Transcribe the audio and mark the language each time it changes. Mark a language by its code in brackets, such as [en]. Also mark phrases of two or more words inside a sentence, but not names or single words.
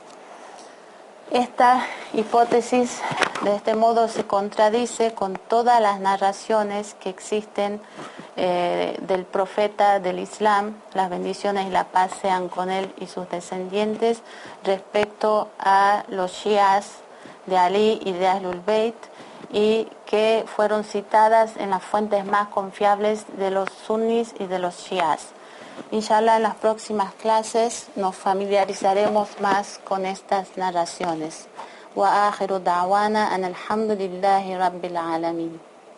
[es] Esta hipótesis de este modo se contradice con todas las narraciones que existen del profeta del Islam, las bendiciones y la paz sean con él y sus descendientes, respecto a los shias de Ali y de [ar] أهل البيت, [es] y que fueron citadas en las fuentes más confiables de los sunnis y de los shias. Inshallah, en las próximas clases nos familiarizaremos más con estas narraciones. [ar] وآخر دعوانا أن الحمد لله رب العالمين.